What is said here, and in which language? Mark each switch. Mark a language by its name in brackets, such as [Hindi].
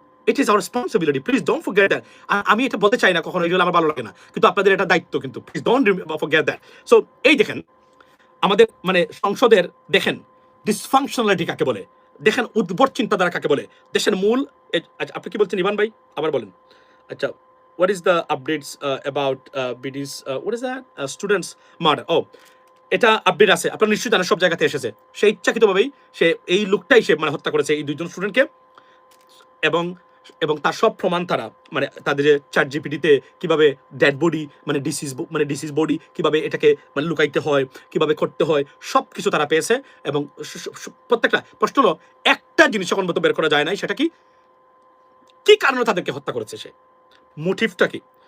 [English] It is our responsibility, please don't forget that. [Bangla] আমি এটা বলতে চাই না কখনো, এগুলো আমার ভালো লাগে না, কিন্তু আপনাদের এটা দায়িত্ব, কিন্তু [English] Please don't forget that. [Bangla] So এই দেখেন, আমাদের মানে সংসদের দেখেন ডিসফাংশনালিটি কাকে বলে, দেখেন উদ্ভট চিন্তাধারা কাকে বলে, দেশের মূল। আপনি কি বলছেন ইভান ভাই? আবার বলেন। [English] আচ্ছা, what is the updates about BD's what is that students murder? [Bangla] ও, এটা আপডেট আছে, আপনারা নিশ্চয়ই জানেন, সব জায়গাতে এসেছে। সে ইচ্ছাকৃতভাবেই সে এই লোকটাই সে মানে হত্যা করেছে এই 2জন স্টুডেন্টকে, এবং এবং তার সব প্রমাণ তারা মানে তাদের যে চ্যাট জিপিটিতে কিভাবে ডেড বডি মানে ডিসিজ বডি কিভাবে এটাকে মানে লুকাইতে হয় কিভাবে করতে হয় সব কিছু তারা পেয়েছে এবং প্রত্যেকটা প্রশ্ন হলো একটা জিনিস এখন মতো বের করা যায় নাই, সেটা কি কি কারণে তাদেরকে হত্যা করেছে সে, মোটিভটা কি।